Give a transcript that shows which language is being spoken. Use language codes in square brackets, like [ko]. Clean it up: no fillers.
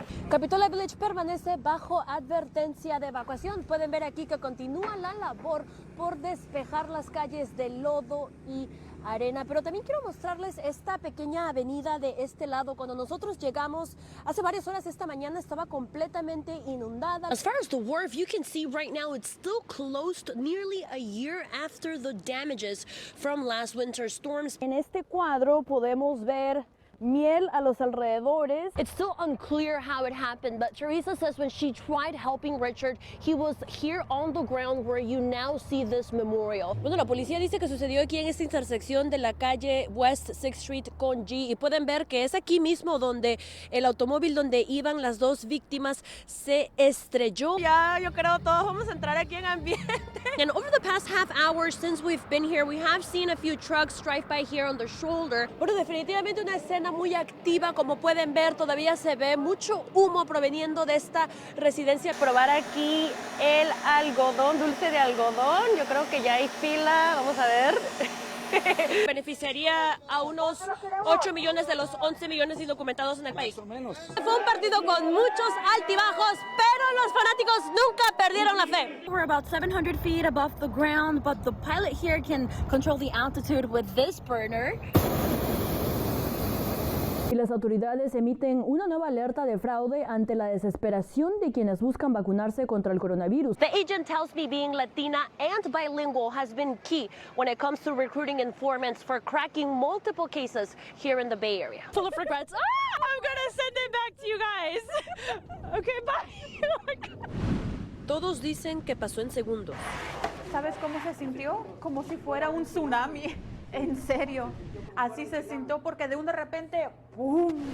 [es] Capitola Village permanece bajo advertencia de evacuación. Pueden ver aquí que continúa la labor por despejar las calles de lodo y arena, pero también quiero mostrarles esta pequeña avenida de este lado. Cuando nosotros llegamos hace varias horas esta mañana estaba completamente inundada. [en] As far as the wharf, you can see right now it's still closed nearly a year after the damages from last winter's storms. [es] En este cuadro podemos ver miel a los alrededores. [en] It's still unclear how it happened, but Teresa says when she tried helping Richard, he was here on the ground where you now see this memorial. [es] Bueno, la policía dice que sucedió aquí en esta intersección de la calle West 6th Street con G, y pueden ver que es aquí mismo donde el automóvil donde iban las dos víctimas se estrelló. Ya, yo creo todos vamos a entrar aquí en ambiente. [en] And over the past half hour since we've been here, we have seen a few trucks drive by here on the shoulder. [es] Bueno, definitivamente una escena muy activa. Como pueden ver, todavía se ve mucho humo proveniendo de esta residencia. Probar aquí el algodón, dulce de algodón. Yo creo que ya hay fila. Vamos a ver. Beneficiaría a unos 8 millones de los 11 millones indocumentados en el país. Más o menos. Fue un partido con muchos altibajos, pero los fanáticos nunca perdieron la fe. [en] We're about 700 feet above the ground, but the pilot here can control the altitude with this burner. [es] Y las autoridades emiten una nueva alerta de fraude ante la desesperación de quienes buscan vacunarse contra el coronavirus. [en] The agent tells me being Latina and bilingual has been key when it comes to recruiting informants for cracking multiple cases here in the Bay Area. Full of regrets. I'm gonna send it back to you guys. Okay, bye. [es] Todos dicen que pasó en segundos. ¿Sabes cómo se sintió? Como si fuera un tsunami. En serio. Así se sintió porque de repente, ¡pum!